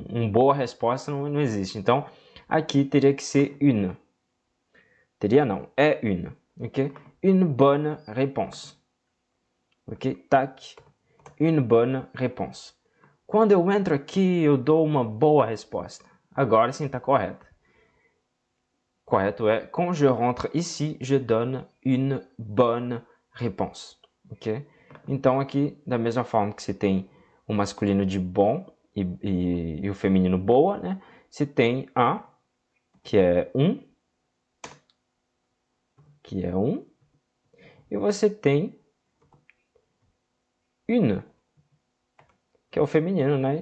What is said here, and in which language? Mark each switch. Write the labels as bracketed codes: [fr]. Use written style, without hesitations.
[pt] Boa resposta não existe. Então, aqui teria que ser une. Teria não, é une, ok? [fr] Une bonne réponse. [pt] Ok? Tac. [fr] Une bonne réponse. [pt] Quando eu entro aqui, eu dou uma boa resposta. Agora sim está correto. Correto é, [fr] quand je rentre ici, je donne une bonne réponse. [pt] Ok? Então aqui, da mesma forma que você tem o masculino de bom e o feminino boa, né? Você tem un, que é e você tem une, que é o feminino, né?